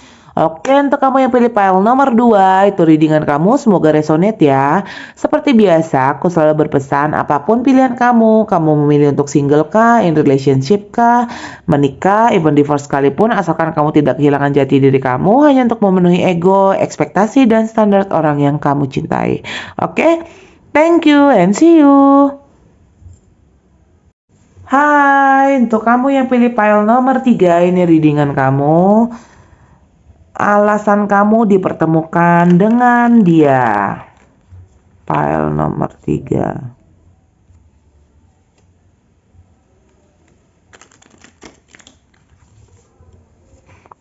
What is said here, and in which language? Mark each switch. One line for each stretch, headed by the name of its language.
Indonesian: Oke, untuk kamu yang pilih file nomor 2, itu readingan kamu, semoga resonate ya. Seperti biasa, aku selalu berpesan, apapun pilihan kamu memilih untuk single kah,
English: in relationship
Indonesian: kah, menikah,
English: even divorce
Indonesian: sekalipun, asalkan kamu tidak kehilangan jati diri kamu, hanya untuk memenuhi ego, ekspektasi, dan standar orang yang kamu cintai.
English: Oke, thank you and see you.
Indonesian: Hai, untuk kamu yang pilih file nomor 3, ini readingan kamu. Alasan kamu dipertemukan dengan dia. File nomor 3.